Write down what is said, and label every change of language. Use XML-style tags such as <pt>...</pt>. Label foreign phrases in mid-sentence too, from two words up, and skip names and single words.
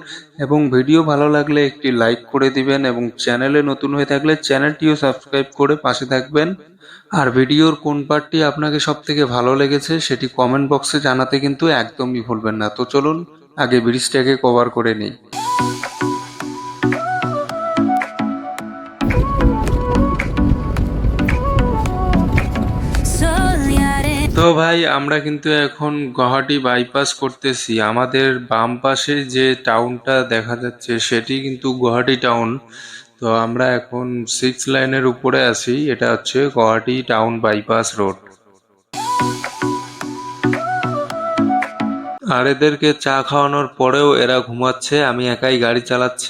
<bn>এবং ভিডিও ভালো লাগলে একটি লাইক করে দিবেন এবং চ্যানেলে নতুন হয়ে থাকলে চ্যানেলটিও সাবস্ক্রাইব করে পাশে থাকবেন। আর ভিডিওর কোন পার্টটি আপনাকে সব থেকে ভালো লেগেছে সেটি কমেন্ট বক্সে জানাতে কিন্তু একদমই ভুলবেন না। তো চলুন আগে ব্রিজটাকে কভার করে নিই।</bn> <es>Sol y arena.</es> <bn>তো ভাই আমরা কিন্তু এখন গুয়াহাটি বাইপাস করতেছি। আমাদের বাম পাশে যে টাউনটা দেখা যাচ্ছে সেটি কিন্তু গুয়াহাটি টাউন। তো আমরা এখন 6 লাইনের উপরে আছি, এটা হচ্ছে গুয়াহাটি টাউন বাইপাস রোড। আর এদেরকে চা খাওয়ানোর পরেও এরা ঘুমাচ্ছে, আমি একাই গাড়ি চালাচ্ছি।</bn>